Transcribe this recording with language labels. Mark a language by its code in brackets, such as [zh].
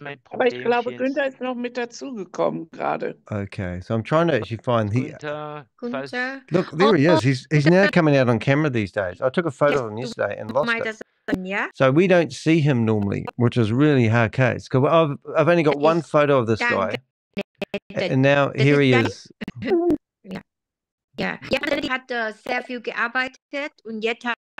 [de] Aber ich glaube, Günther ist noch mit dazugekommen gerade. [en] Okay, so I'm trying to actually find the. Günther. Look, there he is. He's now coming out on camera these days. I took a photo of him yesterday and lost it. Yeah. So we don't see him normally, which is really a hard case. Because I've only got one photo of this guy, and now here he is. [de] Ja, er hat sehr viel gearbeitet und jetzt hat